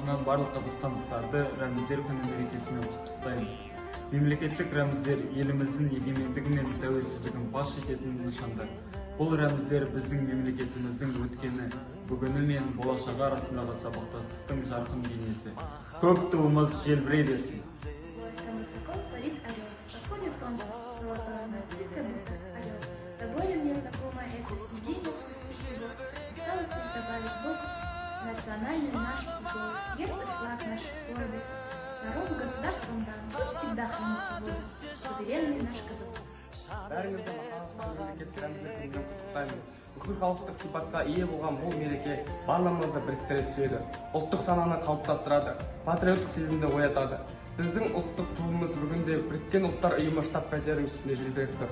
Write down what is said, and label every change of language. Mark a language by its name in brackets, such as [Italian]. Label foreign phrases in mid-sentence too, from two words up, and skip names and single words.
[Kazakh] барлық қазақстандықтарды рәміздер күні мерекесімен құттықтаймыз. Мемлекеттік рәміздер еліміздің егемендігі мен тәуелсіздігін паш ететін нышандар. Бұл рәміздер біздің мемлекетіміздің өткені, бүгіні мен болашағы арасындағы сабақтастықтың жарқын бейнесі. Көк туымыз желбірей берсін. [Russian] Там высоко парит орел, восходит солнце, золотое, но птица будто орел. До боли мне знакома эта идея сквозь кругов. Осталось лишь добавить Богу национальный наш узор, герб и флаг наш гордый. Народу государством дан, пусть всегда хранит свободу, суверенный наш Казахстан. [Kazakh] Бәріңізді Қазақстан мемлекеттік рәміздер күнімен құттықтаймын. Бүкіл халықтық сипатқа ие болған бұл мереке барлығымызды біріктіре түседі. Ұлттық сананы қалыптастырады, патриоттық сезімді оятады. Біздің ұлттық туымыз бүгінде Біріккен ұлттар ұйымы штаб-пәтерінің үстінде желбіреп тұр.